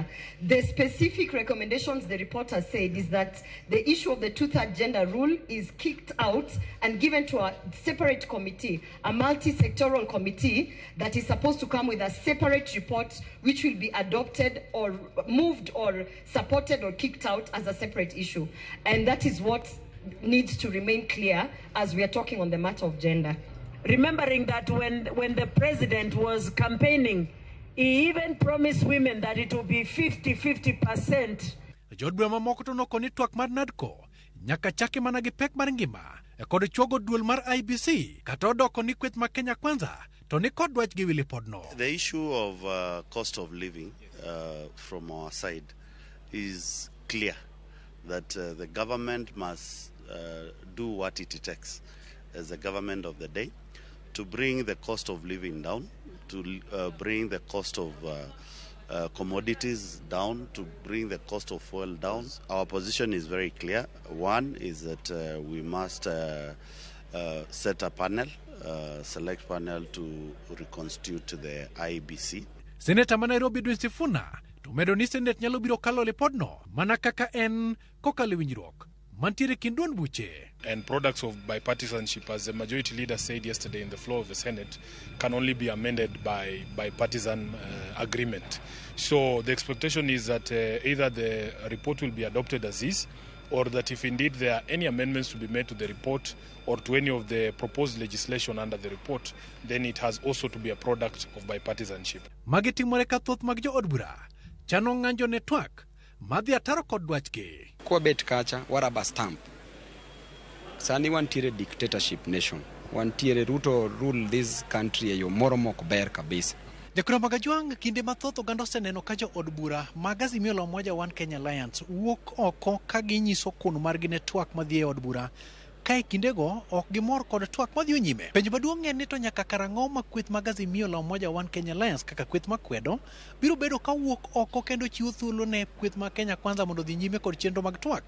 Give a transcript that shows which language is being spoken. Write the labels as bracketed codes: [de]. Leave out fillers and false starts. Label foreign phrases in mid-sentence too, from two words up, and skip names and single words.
[en] The specific recommendations the report has said is that the issue of the 2/3 gender rule is kicked out and given to a separate committee, a multi-sectoral committee that is supposed to come with a separate report which will be adopted or moved or supported or kicked out as a separate issue. And that is what needs to remain clear as we are talking on the matter of gender. Remembering that when the president was campaigning, he even promised women that it would be 50%. [luo] Jod bura mamoko to nokoni twak mar NADCO nyaka chake mana gi pek mar ngima e kod chuogo duol mar IBC kata odoko ni kweth ma Kenya Kwanza to ni kod dwach gi wili podno. [en] The issue of cost of living from our side is clear that the government must do what it takes as the government of the day to bring the cost of living down, to bring the cost of commodities down, to bring the cost of fuel down. Our position is very clear. One is that we must set a panel, select panel to reconstitute the IBC. [luo] Senator Nairobi Edwin Sifuna tumedo ni Senate nyalo biro kalo lipodno mana kaka en kokalo winjruok mantiere kindon buche. [en] And products of bipartisanship, as the majority leader said yesterday in the floor of the Senate, can only be amended by bipartisan agreement. So the expectation is that either the report will be adopted as is, or that if indeed there are any amendments to be made to the report or to any of the proposed legislation under the report, then it has also to be a product of bipartisanship. [luo] Magitimore ka thoth mag jo od bura chano ng'anjo ne twak madhi ataro kod dwachgi. Kwa bet kacha waraba stamp. Sani wantiere [en] dictatorship nation. [luo] Wantiere Ruto [en] rule this country [luo] yo moro mok ber kabisa. Jakura magajwang kinde mathoth oganda oseneno ka jo od bura mag Azimio la Umoja One Kenya Alliance wuok oko ka ginyiso kuno margi ne twak madhi e od bura. Kae kindego ok gimor kod twak madhi nyime. Penjo maduong' en ni to nyaka karang'o ma kweth mag Azimio la Umoja One Kenya Alliance kaka kweth makwedo biro bedo ka wuok oko kendo chiwo thuolo ne kweth ma Kenya Kwanza mondo dhi nyime kod chenro mag twak.